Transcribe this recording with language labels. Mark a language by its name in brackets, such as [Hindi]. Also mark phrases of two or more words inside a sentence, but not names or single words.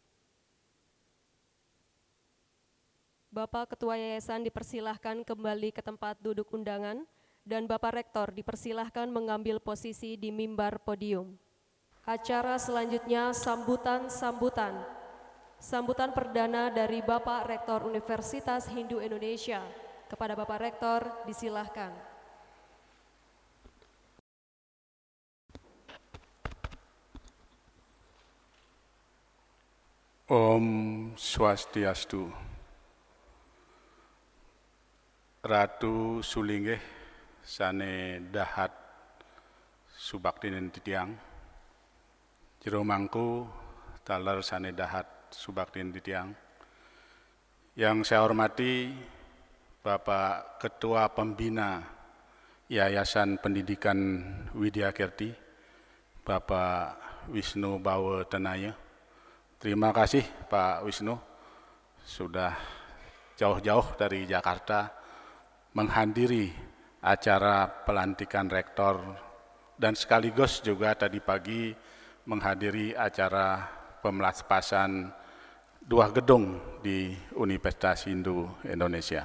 [Indonesian] Bapak Ketua Yayasan dipersilahkan kembali ke tempat duduk undangan dan Bapak Rektor dipersilahkan mengambil posisi di mimbar podium. Acara selanjutnya sambutan perdana dari Bapak Rektor Universitas Hindu Indonesia. Kepada Bapak Rektor, disilahkan. [Balinese] Om Swastiastu. Ratu Sulinggih sane dahat subaktinen titiang Jero mangku taler sanedahat subaktin ditiang. [Indonesian] Yang saya hormati Bapak Ketua Pembina Yayasan Pendidikan Widya Kirti, Bapak Wisnu Bawe Tenaya. Terima kasih Pak Wisnu sudah jauh-jauh dari Jakarta menghadiri acara pelantikan rektor dan sekaligus juga tadi pagi menghadiri acara pemelaspasan 2 gedung di Universitas Hindu Indonesia.